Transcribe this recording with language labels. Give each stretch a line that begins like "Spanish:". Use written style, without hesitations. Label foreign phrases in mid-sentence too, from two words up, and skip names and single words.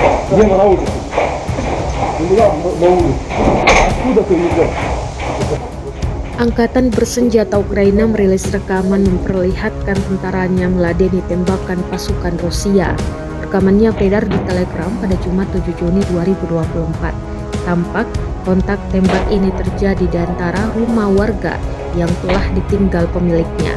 Russian: Дима на улице. На улице. Откуда ты идешь?
Indonesian: Angkatan bersenjata Ukraina merilis rekaman memperlihatkan tentaranya meladeni tembakan pasukan Rusia. Rekamannya beredar di Telegram pada Jumat 7 Juni 2024. Tampak kontak tembak ini terjadi di antara rumah warga yang telah ditinggal pemiliknya.